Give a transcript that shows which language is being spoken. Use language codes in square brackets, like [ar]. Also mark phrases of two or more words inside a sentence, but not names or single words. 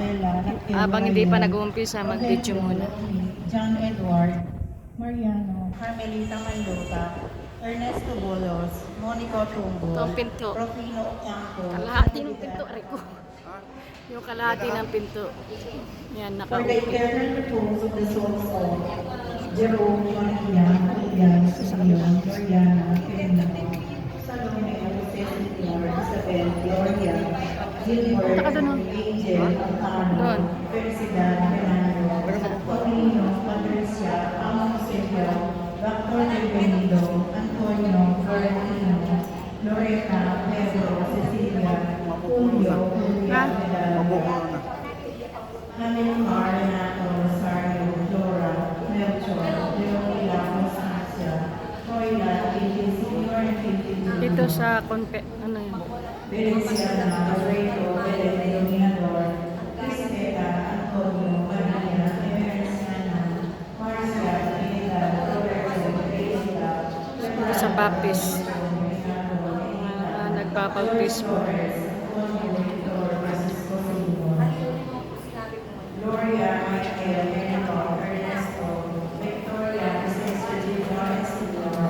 [tl] Habang hindi pa nag-uumpisa, mag-video muna. John Edward, Mariano, Carmelita Manlota, Ernesto Bolos, Monica Tumbo, Ito ang pinto. Rufino Ocampo, Kalahati ng pinto, Rico. Yung kalahati ng pinto. Yan, [en] For the [tl] nakaupit. [en] eternal repose of the souls of Jerome, Maria, Julian, Susiyon, Gloriana, Kenya, Salome, Jose Cecilia, Isabel, Gloria, Gilbert, [tl] Taka doon. [en] Angel, Alcano, [tl] Doon. [en] Felicidad, Fernando, Paulino, Patricia, Amo Silvia, Dr. Delvenido, Antonio, Florentino, Loretta, Pedro, Cecilia, Julio, Julia, Medalla, Hamilcar, Renato, Rosario, Dora, Melchor, Leonila, Constancia, Troila, David, Senior, and 52. [tl] Dito sa ano yun? [en] Veneciana, Alfredo, Belen, Dominador, Cristeta, Antonio, Maria, Emerson, Marcia, Pineda, Roberto, Teresa, [tl] Sa Baptist. Nagbabautismo. [en] Gloria, Michael, Benito, Ernesto, Victoria, Sister Gina, Silva,